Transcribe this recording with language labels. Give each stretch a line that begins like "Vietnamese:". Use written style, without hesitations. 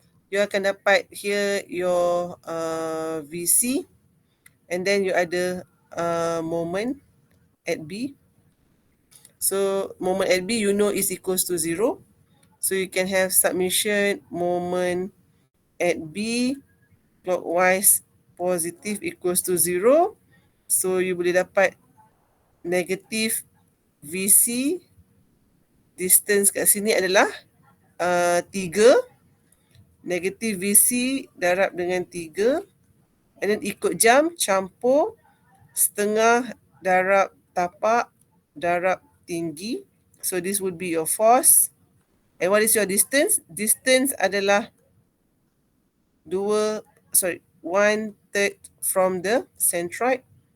Malay: You akan dapat
English: here your
Malay: VC.
English: And then you ada moment at B. So moment at B, you know is equals to 0. So you can have submission moment at B clockwise positive equals to 0. So you
Malay: boleh dapat
English: negative VC.
Malay: Distance kat sini adalah 3. Negative VC darab dengan 3.
English: And then
Malay: ikut jam, campur setengah darab tapak darab tinggi.
English: So this would be your force. And what is your distance? Distance adalah 1/3 from the centroid.